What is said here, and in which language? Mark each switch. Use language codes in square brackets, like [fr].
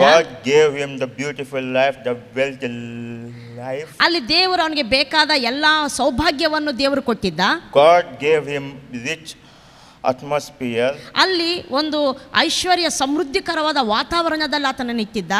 [en] God gave him the beautiful life, the wealthy life. [kn] ಅಲ್ಲಿ ದೇವರು ಅವನಿಗೆ ಬೇಕಾದ ಎಲ್ಲ ಸೌಭಾಗ್ಯವನ್ನು ದೇವರು ಕೊಟ್ಟಿದ್ದ. [en] God gave him rich atmosphere. [kn] ಅಲ್ಲಿ ಒಂದು ಐಶ್ವರ್ಯ ಸಮೃದ್ಧಿಕರವಾದ ವಾತಾವರಣದಲ್ಲಿ ಆತನನ್ನು ಇಟ್ಟಿದ್ದ.